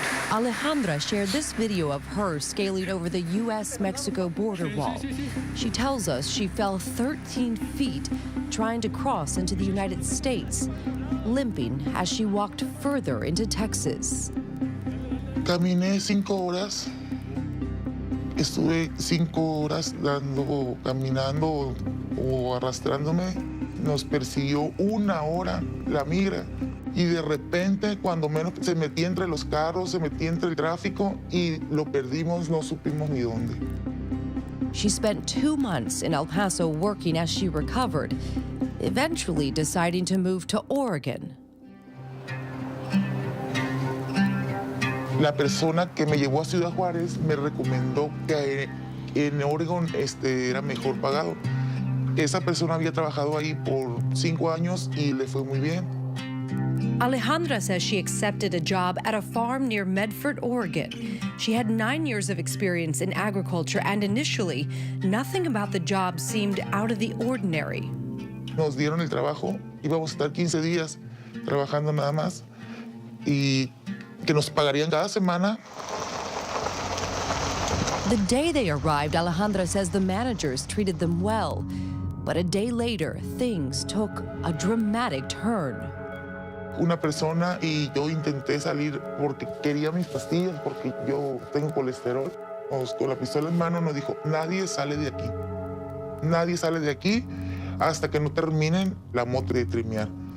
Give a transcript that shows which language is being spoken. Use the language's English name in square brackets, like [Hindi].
[English] Alejandra shared this video of her scaling over the U.S.-Mexico border wall. She tells us she fell 13 feet trying to cross into the United States, limping as she walked further into Texas. [Spanish] Caminé 5 horas. Estuve 5 horas caminando o arrastrándome. Nos persiguió 1 hora la migra. Y de repente, cuando menos se metía entre los carros, se metía entre el tráfico y lo perdimos, no supimos ni dónde. [English] She spent 2 months in El Paso working as she recovered, eventually deciding to move to Oregon. [Spanish] La persona que me llevó a Ciudad Juárez me recomendó que en Oregon era mejor pagado. Esa persona había trabajado ahí por 5 años y le fue muy bien. [English] Alejandra says she accepted a job at a farm near Medford, Oregon. She had 9 years of experience in agriculture, and initially, nothing about the job seemed out of the ordinary. [Spanish] Nos dieron el trabajo, íbamos a estar 15 días trabajando nada más y que nos pagarían cada semana. [English] The day they arrived, Alejandra says the managers treated them well. But a day later, things took a dramatic turn. [Spanish] Una persona y yo intenté salir porque quería mis pastillas, porque yo tengo colesterol. Con la pistola en mano nos dijo, nadie sale de aquí. Nadie sale de aquí hasta que no terminen la moto de trimear.